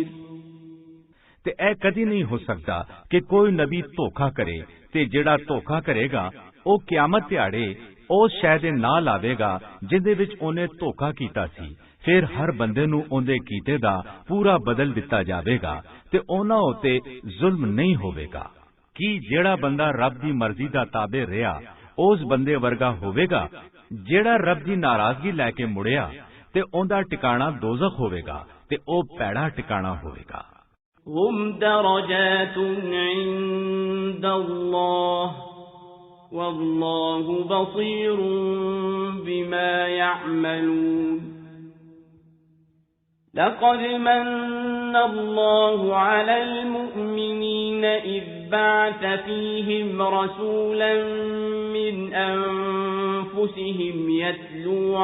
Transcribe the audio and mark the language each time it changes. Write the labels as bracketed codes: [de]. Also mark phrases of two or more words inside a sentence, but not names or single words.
[pa] ਤੇ ਇਹ ਕਦੀ ਨਹੀਂ ਹੋ ਸਕਦਾ ਕਿ ਕੋਈ ਨਬੀ ਧੋਖਾ ਕਰੇ ਤੇ ਜਿਹੜਾ ਧੋਖਾ ਕਰੇਗਾ ਉਹ ਕਿਆਮਤ ਦਿਹਾੜੇ ਉਸ ਸ਼ੈ ਦੇ ਨਾਲ ਆਵੇਗਾ ਜਿਹਦੇ ਵਿੱਚ ਉਹਨੇ ਧੋਖਾ ਕੀਤਾ ਸੀ। ਫਿਰ ਹਰ ਬੰਦੇ ਨੂੰ ਉਹਦੇ ਕੀਤੇ ਦਾ ਪੂਰਾ ਬਦਲ ਦਿੱਤਾ ਜਾਵੇਗਾ ਤੇ ਉਹਨਾਂ ਉਤੇ ਜ਼ੁਲਮ ਨਹੀਂ ਹੋਵੇਗਾ। ਕੀ ਜਿਹੜਾ ਬੰਦਾ ਰੱਬ ਦੀ ਮਰਜ਼ੀ ਦਾ ਤਾਬੇ ਰਿਹਾ ਉਸ ਬੰਦੇ ਵਰਗਾ ਹੋਵੇਗਾ ਜਿਹੜਾ ਰੱਬ ਦੀ ਨਾਰਾਜ਼ਗੀ ਲੈ ਕੇ ਮੁੜਿਆ ਤੇ ਉਹਦਾ ਟਿਕਾਣਾ ਦੋਜ਼ਖ ਹੋਵੇਗਾ ਤੇ ਉਹ ਭੈੜਾ ਟਿਕਾਣਾ ਹੋਵੇਗਾ। [ar] هم درجات عند الله والله بصير بما يعملون لقد من الله على المؤمنين إذ بعث فيهم رسولا من أنفسهم يتلو